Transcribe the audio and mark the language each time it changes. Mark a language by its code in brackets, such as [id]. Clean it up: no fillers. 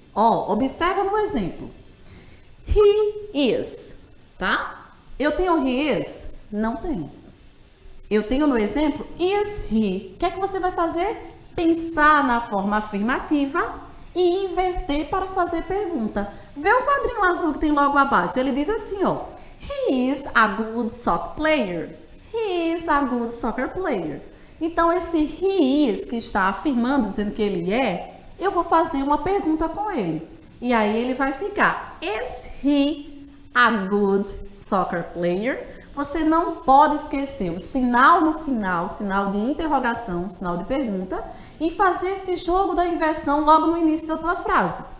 [pt] Ó, observa no exemplo. He is, tá? Eu tenho he is? Não tenho. Eu tenho no exemplo is he. O que é que você vai fazer? Pensar na forma afirmativa e inverter para fazer pergunta. Vê o quadrinho azul que tem logo abaixo. Ele diz assim, ó. [en] He is a good soccer player. He is a good soccer player. [pt] Então, esse he is que está afirmando, dizendo que ele é, eu vou fazer uma pergunta com ele. E aí ele vai ficar, [en] is he a good soccer player? [pt] Você não pode esquecer o sinal no final, sinal de interrogação, sinal de pergunta, e fazer esse jogo da inversão logo no início da tua frase.